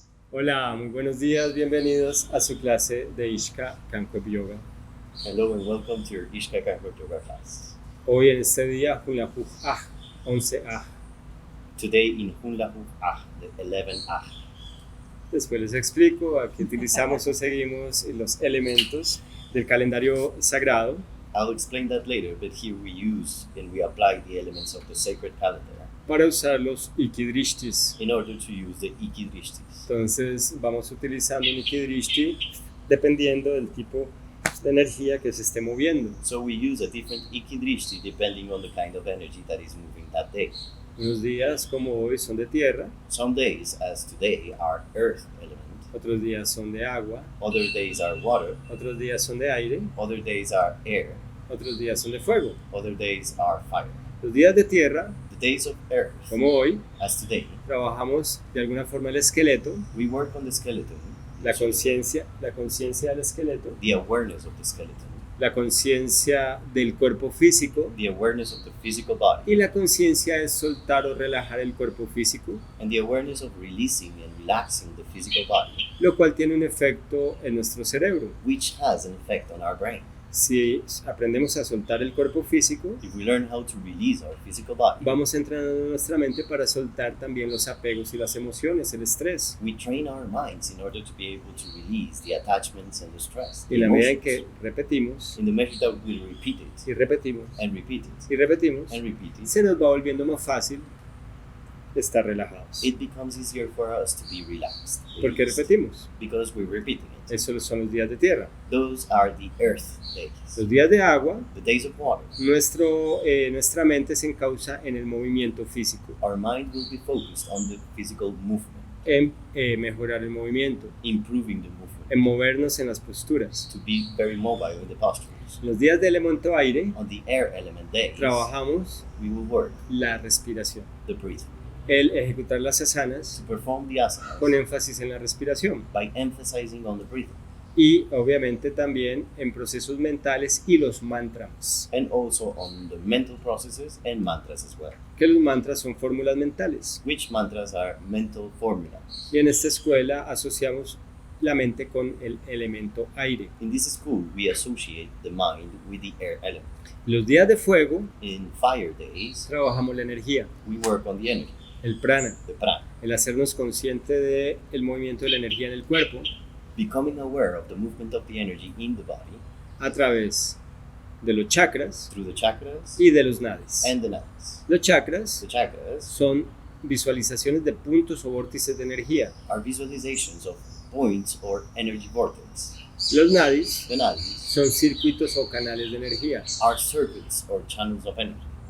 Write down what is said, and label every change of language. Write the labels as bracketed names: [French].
[Spanish] Hola, muy buenos días, bienvenidos a su clase de Ishka Kankweb Yoga. [English] Hello and welcome to your IKY Yoga class. [Spanish] Hoy en este día, Junlajuj 11A. [English] Today in Junlajuj, the 11th. [Spanish] Después les explico, aquí utilizamos o seguimos los elementos del calendario sagrado. [English] I'll explain that later, but here we use and we apply the elements of the sacred calendar [Spanish] Para usar los IKY Drishtis. [English] in order to use the IKY Drishtis. [Spanish] Entonces vamos utilizando un IKY Drishti dependiendo del tipo de energía que se esté moviendo. [English] So we use a different IKY Drishti depending on the kind of energy that is moving that day. [Spanish] Unos días como hoy son de tierra, [English] Some days, as today, are earth element. [Spanish] otros días son de agua, [English] Other days are water. [Spanish] otros días son de aire, [English] Other days are air. [Spanish] otros días son de fuego. [English] Other days are fire. [Spanish] Los días de tierra, [English] The days of earth, [Spanish] como hoy, [English] as today, [Spanish] trabajamos de alguna forma el esqueleto, [English] we work on the skeleton. [Spanish] la conciencia del esqueleto, [English] The awareness of the skeleton. [Spanish] la conciencia del cuerpo físico, [English] The awareness of the physical body, [Spanish] y la conciencia es soltar o relajar el cuerpo físico, [English] and the awareness of releasing and relaxing the physical body, [Spanish] lo cual tiene un efecto en nuestro cerebro. [English] which has an effect on our brain. [Spanish] Si aprendemos a soltar el cuerpo físico, [English] If we learn how to release our physical body, [Spanish] vamos entrenando nuestra mente para soltar también los apegos y las emociones, el estrés. [English] we train our minds in order to be able to release the attachments and the stress. [Spanish] Y en la medida en [English] emotions. [Spanish] que repetimos, [English] In the measure that we repeat it [Spanish] y repetimos, [English] and repeat it [Spanish] y repetimos, [English] and repeat it, [Spanish] se nos va volviendo más fácil estar relajados. [English] it becomes easier for us to be relaxed. [Spanish] ¿Por qué [English] released, [Spanish] repetimos? [English] because we're repeating it. [Spanish] Esos son los días de tierra. [English] Those are the earth days. [Spanish] Los días de agua, [English] The days of water. [Spanish] nuestra mente se encausa en el movimiento físico, [English] Our mind will be focused on the physical movement, [Spanish] en mejorar el movimiento, [English] improving the movement, [Spanish] en movernos en las posturas. [English] to be very mobile in the postures. [Spanish] Los días de elemento aire, [English] On the air element days, [Spanish] trabajamos [English] we will work [Spanish] la respiración, [English] the breathing, [Spanish] el ejecutar las asanas [English] to perform the asanas [Spanish] con énfasis en la respiración [English] by emphasizing on the breathing, [Spanish] y obviamente también en procesos mentales y los mantras, [English] and also on the mental processes and mantras as well. [Spanish] que los mantras son fórmulas mentales. [English] Which mantras are mental formulas. [Spanish] Y en esta escuela asociamos la mente con el elemento aire. [English] In this school, we associate the mind with the air element. [Spanish] Los días de fuego [English] In fire days, [Spanish] trabajamos la energía, [English] we work on the energy, [Spanish] el prana, [English] the prana, [Spanish] el hacernos consciente del movimiento de la energía en el cuerpo [English] becoming aware of the movement of the energy in the body [Spanish] a través de los chakras [English] through the chakras [Spanish] y de los nadis. [English] and the nadis. [Spanish] Los chakras [English] The chakras [Spanish] son visualizaciones de puntos o vórtices de energía. [English] are visualizations of points or energy vortex. [Spanish] Los nadis [English] The nadis [Spanish] son circuitos o canales de energía. [English] are circuits or channels of energy.